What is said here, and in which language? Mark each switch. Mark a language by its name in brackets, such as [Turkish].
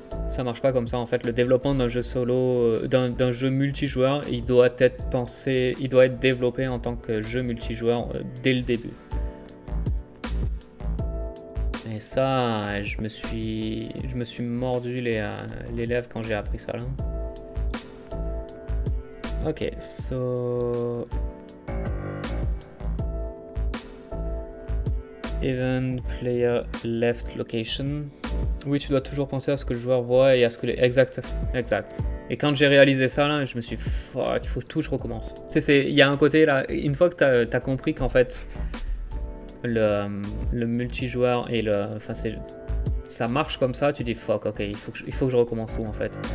[French] Ça marche pas comme ça en fait. Le développement d'un jeu solo, d'un jeu multijoueur, il doit être développé en tant que jeu multijoueur dès le début. Et ça, je me suis mordu les lèvres quand j'ai appris ça là. [English] Ok, so event player left location. [French] Oui, tu dois toujours penser à ce que le joueur voit et à ce que les... Exact. Et quand j'ai réalisé ça là, je me suis dit, fuck, il faut tout que je recommence. Il y a un côté là, une fois que t'as compris qu'en fait le multijoueur et ça marche comme ça, tu dis fuck, ok, il faut que je recommence tout en fait.